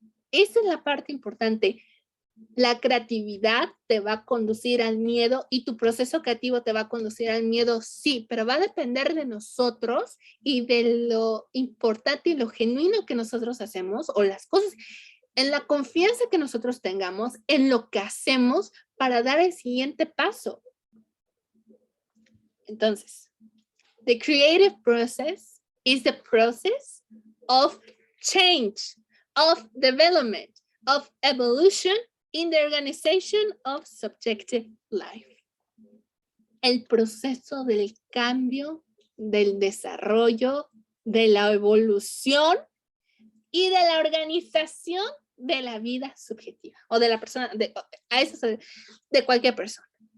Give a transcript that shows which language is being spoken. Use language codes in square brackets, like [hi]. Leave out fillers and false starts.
[es] Esa es la parte importante. La creatividad te va a conducir al miedo y tu proceso creativo te va a conducir al miedo, sí, pero va a depender de nosotros y de lo importante y lo genuino que nosotros hacemos o las cosas, en la confianza que nosotros tengamos en lo que hacemos para dar el siguiente paso. Entonces, [en] the creative process is the process of change, of development, of evolution in the organization of subjective life. [es] El proceso del cambio, del desarrollo, de la evolución y de la organización de la vida subjetiva o de la persona, de cualquier persona.